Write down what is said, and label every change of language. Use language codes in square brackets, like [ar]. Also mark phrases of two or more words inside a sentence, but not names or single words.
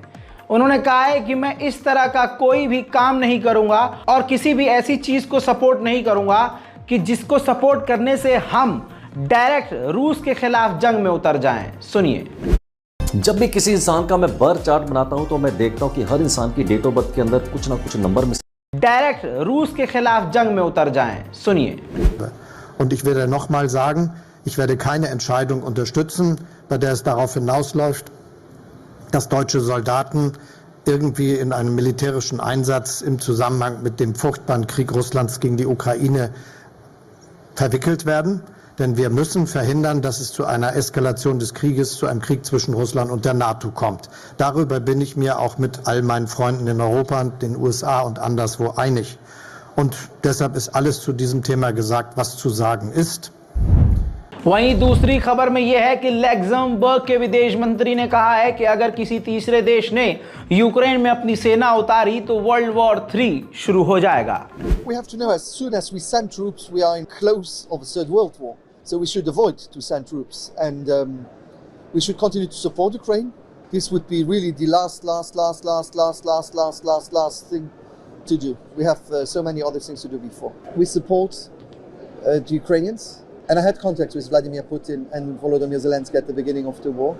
[hi] उन्होंने कहा है कि मैं इस तरह का कोई भी काम नहीं करूंगा और किसी भी ऐसी चीज को सपोर्ट नहीं करूंगा कि जिसको सपोर्ट करने से हम डायरेक्ट रूस के खिलाफ जंग में उतर जाएं। सुनिए। जब भी किसी इंसान का मैं [en] birth chart [hi] बनाता हूं तो मैं देखता हूं कि हर इंसान की [en] date of birth [hi] के अंदर कुछ ना कुछ नंबर में डायरेक्ट रूस के खिलाफ जंग में उतर जाएं। सुनिए। [de] Und ich werde nochmal sagen, ich werde keine Entscheidung unterstützen, bei der es darauf hinausläuft, dass deutsche Soldaten irgendwie in einem militärischen Einsatz im Zusammenhang mit dem furchtbaren Krieg Russlands gegen die Ukraine verwickelt werden. Denn wir müssen verhindern, dass es zu einer Eskalation des Krieges, zu einem Krieg zwischen Russland und der NATO kommt. Darüber bin ich mir auch mit all meinen Freunden in Europa, den USA und anderswo einig. Und deshalb ist alles zu diesem Thema gesagt, was zu sagen ist. [hi] वहीं दूसरी खबर में यह है कि लग्जमबर्ग के विदेश मंत्री ने कहा है कि अगर किसी तीसरे देश ने यूक्रेन में अपनी सेना उतारी तो [en] world war 3 [hi] शुरू हो जाएगा। [en] We have to know as soon as we send troops, we are in close of a third world war. So we should avoid to send troops, and we should continue to support Ukraine. This would be really the last thing to do. We have so many other things to do before. We support the Ukrainians, and I had contact with Vladimir Putin and Volodymyr Zelensky at the beginning of the war.